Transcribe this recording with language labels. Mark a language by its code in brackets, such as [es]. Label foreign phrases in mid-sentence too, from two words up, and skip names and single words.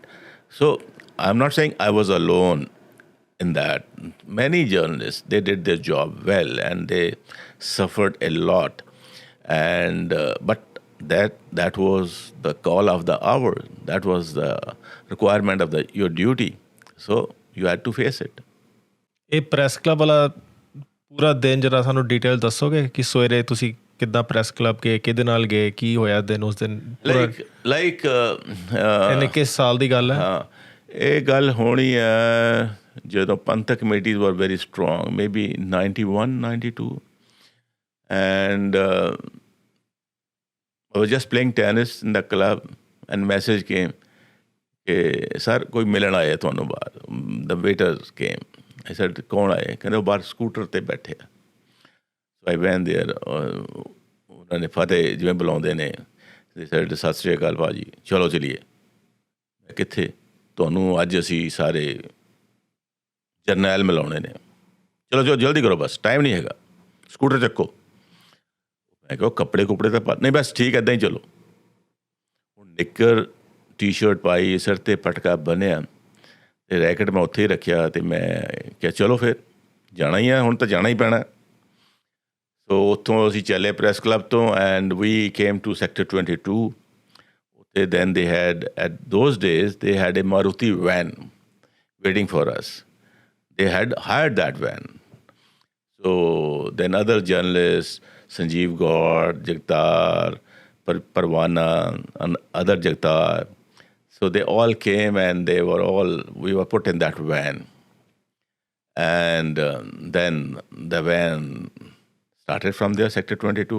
[en] So I'm not saying I was alone in that. Many journalists, they did their job well and they suffered a lot. And but that was the call of the hour. That was the requirement of your duty. So you had to face it. [pa] ਇਹ ਪ੍ਰੈਸ ਕਲੱਬ ਵਾਲਾ ਪੂਰਾ ਦਿਨ ਜਰਾ ਸਾਨੂੰ ਡਿਟੇਲ ਦੱਸੋਗੇ ਕਿ ਸਵੇਰੇ ਤੁਸੀਂ ਕਿੱਦਾਂ ਪ੍ਰੈਸ ਕਲੱਬ ਗਏ, ਕਿਹਦੇ ਨਾਲ ਗਏ, ਕੀ ਹੋਇਆ ਦਿਨ ਉਸ ਦਿਨ? ਲਾਈਕ ਇਹਨੇ ਕਿਸ ਸਾਲ ਦੀ ਗੱਲ ਹੈ? [en] ਹਾਂ, ਇਹ ਗੱਲ ਹੋਣੀ ਹੈ ਜਦੋਂ ਪੰਥਕ committees were very strong, maybe 91, 92. And I was just playing tennis in the club and message came, sir, [pa] ਕੋਈ ਮਿਲਣ ਆਇਆ ਤੁਹਾਨੂੰ ਬਾਹਰ. [en] The waiters came. I said, [pa] ਕੌਣ ਆਏ? ਕਹਿੰਦੇ ਉਹ ਬਾਹਰ ਸਕੂਟਰ ਤੇ ਬੈਠੇ ਆ. [en] So I went there. [pa] ਉਹਨਾਂ ਨੇ ਫਤਿਹ ਜਿਵੇਂ ਬੁਲਾਉਂਦੇ ਨੇ. [en] They said, [pa] ਸਤਿ ਸ਼੍ਰੀ ਅਕਾਲ ਭਾਜੀ, ਚਲੋ ਚਲੀਏ. ਮੈਂ ਕਿੱਥੇ? ਤੁਹਾਨੂੰ ਅੱਜ ਅਸੀਂ ਸਾਰੇ ਜਰਨੈਲ ਮਿਲਾਉਣੇ ਨੇ. ਚਲੋ ਜਲਦੀ ਕਰੋ, ਬਸ ਟਾਈਮ ਨਹੀਂ ਹੈਗਾ, ਸਕੂਟਰ ਚੱਕੋ. ਮੈਂ ਕਿਹਾ ਕੱਪੜੇ ਕੁਪੜੇ ਤਾਂ ਨਹੀਂ, ਬਸ ਠੀਕ ਇੱਦਾਂ ਹੀ ਚਲੋ. ਹੁਣ ਨਿੱਕਰ ਟੀ-ਸ਼ਰਟ ਪਾਈ, ਸਿਰ 'ਤੇ ਪਟਕਾ ਬੰਨਿਆ ਅਤੇ ਰੈਕਟ ਮੈਂ ਉੱਥੇ ਹੀ ਰੱਖਿਆ ਅਤੇ ਮੈਂ ਕਿਹਾ ਚਲੋ ਫਿਰ ਜਾਣਾ ਹੀ ਆ, ਹੁਣ ਤਾਂ ਜਾਣਾ ਹੀ ਪੈਣਾ. ਸੋ ਉੱਥੋਂ ਅਸੀਂ ਚੱਲੇ ਪ੍ਰੈਸ ਕਲੱਬ ਤੋਂ [en] and we came to Sector 22. ਉੱਥੇ then they had at those days they had a Maruti van waiting for us. They had hired that van. So then other journalists, Sanjeev Gaur, Jagtar, Parvana, and other Jagtar, so they all came and we were put in that van. And then the van started from there, Sector 22.